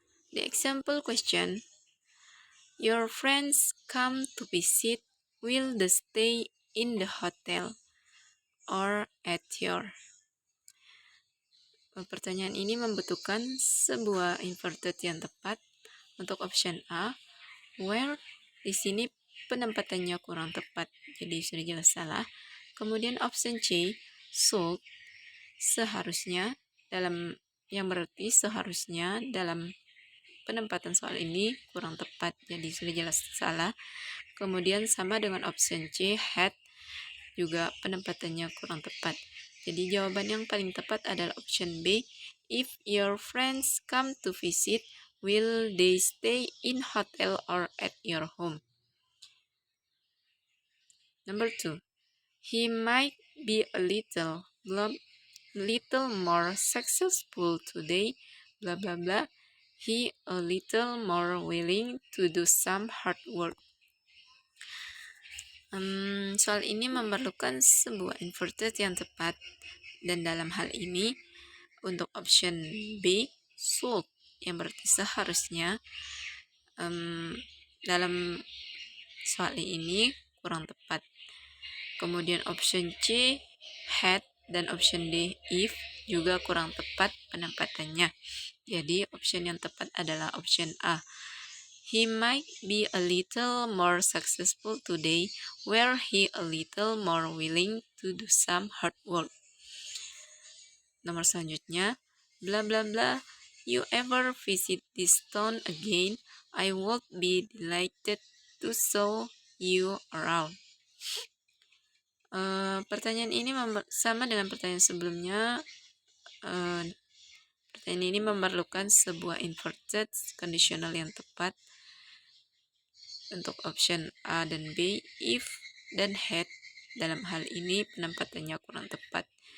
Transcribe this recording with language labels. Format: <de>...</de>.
<en>The example question: your friends come to visit. Will they stay in the hotel or at your?</en> <id>Pertanyaan ini membutuhkan sebuah inverted yang tepat. Untuk option A, where, di sini penempatannya kurang tepat, jadi sudah jelas salah. Kemudian option C, should, seharusnya, yang berarti seharusnya dalam penempatan soal ini kurang tepat, jadi sudah jelas salah. Kemudian sama dengan option C, had, juga penempatannya kurang tepat. Jadi jawaban yang paling tepat adalah option B.</id> <en>If your friends come to visit, will they stay in hotel or at your home? Number 2. He might be a little more successful today, blah blah blah. He a little more willing to do some hard work.</en> <id>Soal ini memerlukan sebuah inverted yang tepat, dan dalam hal ini untuk option B, should, yang berarti seharusnya, dalam soal ini kurang tepat. Kemudian option C, had, dan option D, if, juga kurang tepat penempatannya. Jadi option yang tepat adalah option A.</id> <en>He might be a little more successful today, were he a little more willing to do some hard work.</en> <id>Nomor selanjutnya,</id> <en>bla bla bla. You ever visit this town again? I would be delighted to show you around.</en> <id>Pertanyaan ini sama dengan pertanyaan sebelumnya. Pertanyaan ini memerlukan sebuah inverted conditional yang tepat. Untuk option A dan B, if dan had, dalam hal ini penempatannya kurang tepat.</id>